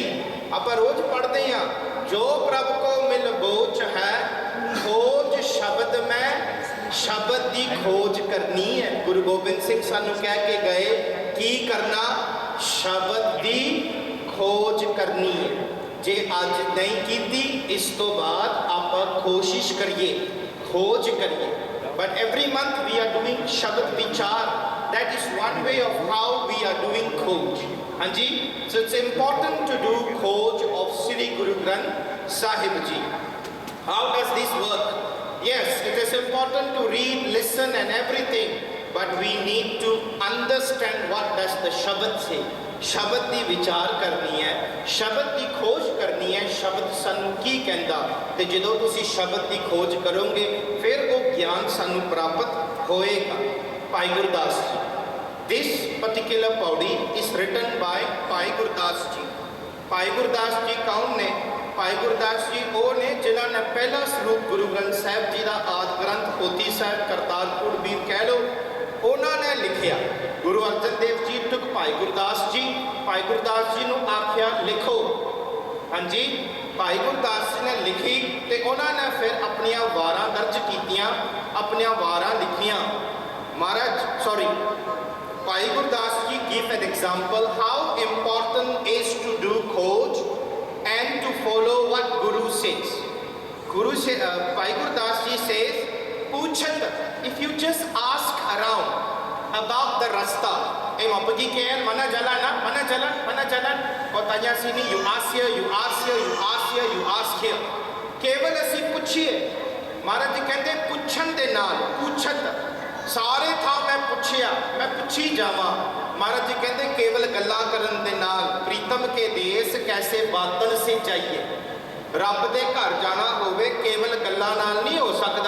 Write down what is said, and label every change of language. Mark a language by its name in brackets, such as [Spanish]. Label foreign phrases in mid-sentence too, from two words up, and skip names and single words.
[Punjabi] ਆਪਾਂ ਰੋਜ਼ ਪੜ੍ਹਦੇ ਹਾਂ, ਜੋ ਪ੍ਰਭ ਕੋ ਮਿਲ ਬੋਚ ਹੈ, ਖੋਜ ਸ਼ਬਦ ਮੈਂ, ਸ਼ਬਦ ਦੀ ਖੋਜ ਕਰਨੀ ਹੈ। ਗੁਰੂ ਗੋਬਿੰਦ ਸਿੰਘ ਸਾਨੂੰ ਕਹਿ ਕੇ ਗਏ ਕੀ ਕਰਨਾ? ਸ਼ਬਦ ਦੀ ਖੋਜ ਕਰਨੀ ਹੈ। ਜੇ ਅੱਜ ਨਹੀਂ ਕੀਤੀ, ਇਸ ਤੋਂ ਬਾਅਦ ਆਪਾਂ ਕੋਸ਼ਿਸ਼ ਕਰੀਏ, ਖੋਜ ਕਰੀਏ। [English] But every month we are doing Shabad Vichar. That is one way of how we are doing Khoj. [Punjabi] Hanji, [English] so it's important to do Khoj of Sri Guru Granth Sahib Ji. How does this work? Yes, it is important to read, listen and everything, but we need to understand what does the Shabad say. [Punjabi] ਸ਼ਬਦ ਦੀ ਵਿਚਾਰ ਕਰਨੀ ਹੈ, ਸ਼ਬਦ ਦੀ ਖੋਜ ਕਰਨੀ ਹੈ, ਸ਼ਬਦ ਸਾਨੂੰ ਕੀ ਕਹਿੰਦਾ। ਤੇ ਜਦੋਂ ਤੁਸੀਂ ਸ਼ਬਦ ਦੀ ਖੋਜ ਕਰੋਗੇ ਫਿਰ ਉਹ ਗਿਆਨ ਸਾਨੂੰ ਪ੍ਰਾਪਤ ਹੋਏਗਾ। ਭਾਈ ਗੁਰਦਾਸ ਜੀ, [English] this particular paudi is written by ਭਾਈ ਗੁਰਦਾਸ ਜੀ। [Punjabi] ਭਾਈ ਗੁਰਦਾਸ ਜੀ ਕੌਣ ਨੇ? ਭਾਈ ਗੁਰਦਾਸ ਜੀ ਉਹ ਨੇ ਜਿਨ੍ਹਾਂ ਨੇ ਪਹਿਲਾ ਸਰੂਪ ਗੁਰੂ ਗ੍ਰੰਥ ਸਾਹਿਬ ਜੀ ਦਾ ਆਦਿ ਗ੍ਰੰਥ ਪੋਥੀ ਸਾਹਿਬ ਕਰਤਾਰਪੁਰ ਵੀ ਕਹਿ ਲਓ, ਉਹਨਾਂ ਨੇ ਲਿਖਿਆ। ਗੁਰੂ ਅਰਜਨ ਦੇਵ ਜੀ ਟੁਕ ਭਾਈ ਗੁਰਦਾਸ ਜੀ, ਭਾਈ ਗੁਰਦਾਸ ਜੀ ਨੂੰ ਆਖਿਆ ਲਿਖੋ। ਹਾਂਜੀ, ਭਾਈ ਗੁਰਦਾਸ ਜੀ ਨੇ ਲਿਖੀ ਤੇ ਉਹਨਾਂ ਨੇ ਫਿਰ ਆਪਣੀਆਂ ਵਾਰਾਂ ਦਰਜ ਕੀਤੀਆਂ, ਆਪਣੀਆਂ ਵਾਰਾਂ ਲਿਖੀਆਂ। [English] ਮਹਾਰਾਜ ਸੌਰੀ ਭਾਈ ਗੁਰਦਾਸ ਜੀ give an example how important is to do khoj and to follow what Guru says. Bhai Gurdas ji says, Puchat, if you just ask around about the rasta, [Malay] mau pergi KL, mana jalan nak? Mana jalan? Mana jalan? Kau tanya sini, [English] you ask here, you ask here, you ask here, you ask here. [Punjabi] केवल ਅਸੀਂ ਪੁੱਛੀਏ। ਮਹਾਰਾਜ ਜੀ ਕਹਿੰਦੇ ਪੁੱਛਣ ਦੇ ਨਾਲ, ਪੁੱਛਤ ਸਾਰੇ ਥਾਂ ਮੈਂ ਪੁੱਛਿਆ, ਮੈਂ ਪੁੱਛੀ ਜਾਵਾਂ। ਮਹਾਰਾਜ ਜੀ ਕਹਿੰਦੇ ਕੇਵਲ ਗੱਲਾਂ ਕਰਨ ਦੇ ਨਾਲ ਪ੍ਰੀਤਮ ਕੇ ਦੇਸ ਕੈਸੇ ਬਾਤਨ ਸੇ ਜਾਈਏ। ਰੱਬ ਦੇ ਘਰ ਜਾਣਾ ਹੋਵੇ ਕੇਵਲ ਗੱਲਾਂ ਨਾਲ ਨਹੀਂ ਹੋ ਸਕਦਾ।